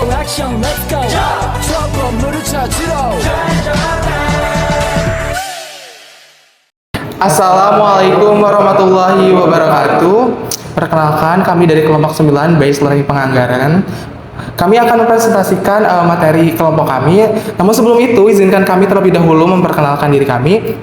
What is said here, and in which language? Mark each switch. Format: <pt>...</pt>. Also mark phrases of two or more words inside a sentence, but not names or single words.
<ko>액션</ko> <en>let's go</en> <ko>저 건물을 찾으러</ko> <ar>السلام عليكم ورحمة الله وبركاته.</ar> <id>Perkenalkan, kami dari kelompok 9</id> <en>Based Learning</en> <id>Penganggaran. Kami akan mempresentasikan materi kelompok kami. Namun sebelum itu, izinkan kami terlebih dahulu memperkenalkan diri kami.</id>